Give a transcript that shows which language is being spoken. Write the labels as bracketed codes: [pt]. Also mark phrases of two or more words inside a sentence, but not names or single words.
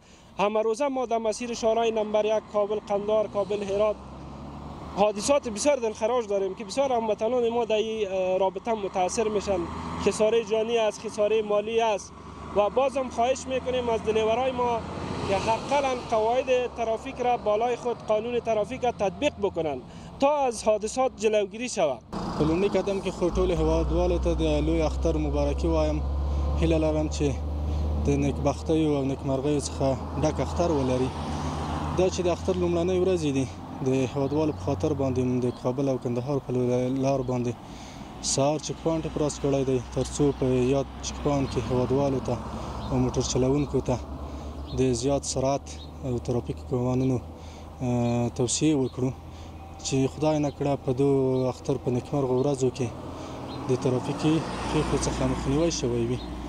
[fa] همه روزه ما در مسیر شهرهای نمبر 1 کابل قندهار، کابل هرات حادثات بسیار دلخراش داریم که بسیار هموطنان ما در این رابطه متاثر میشن. خساره جانی است، خساره مالی است و بازم خواهش میکنیم از دلیورای ما که حقاً قواعد ترافیک را بالای خود قانون ترافیک را تطبیق بکنن تا از حادثات جلوگیری شود. [ps] په لومړي قدم کې خو ټولو هیوادوالو ته د لوی اختر مبارکي وایم. هیله لرم چې د نیکبختیو او نیکمرغیو څخه ډک اختر ولري. دا چې د اختر لومړنۍ ورځې دي د هیوادوالو په خاطر باندې د کابل او کندهار په لار باندې سهار چک پاینټ افراز کړی دی تر څو په یاد چک پاینټ کې هیوادوالو ته او موټر چلوونکو ته د زیات سرعت او ترافیک قوانینو توصیه وکړو چې خدای نکړه په دو اختر په نیکمرغه ورځو کې د ترافیکي پیښو څخه مخنیوی شوی وي.